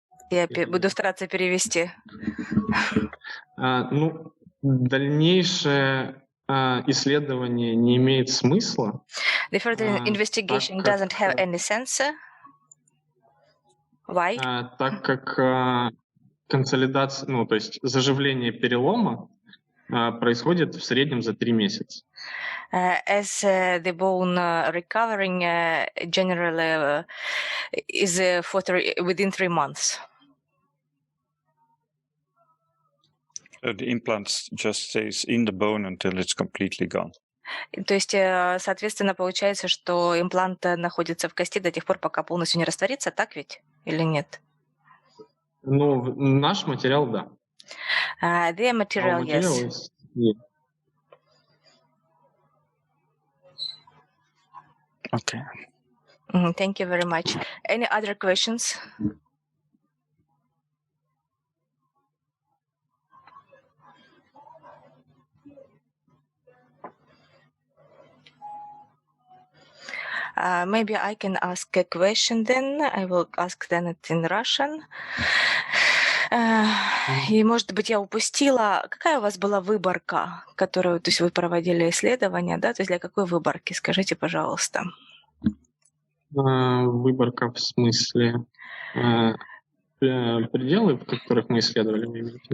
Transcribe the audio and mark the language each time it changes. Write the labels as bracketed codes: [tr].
[ru] Я буду стараться перевести. Ну, дальнейшее исследование не имеет смысла. [en] The further investigation doesn't have any sense. Why? [ru] Так как консолидация, ну, то есть заживление перелома происходит в среднем за 3 месяца. [en] As the bone recovering generally is within 3 months. The implant just stays in the bone until it's completely gone. [ru] То есть, соответственно, получается, что имплант находится в кости до тех пор, пока полностью не растворится, так ведь? Или нет? Ну, наш материал, да. [en] The material, yes. Okay. Thank you very much. Any other questions? Maybe I can ask a question then. I will ask then it in Russian. [ru] И, может быть, я упустила. Какая у вас была выборка, которую, то есть вы проводили исследования, да? То есть для какой выборки? Скажите, пожалуйста. Выборка в смысле пределы, в которых мы исследовали?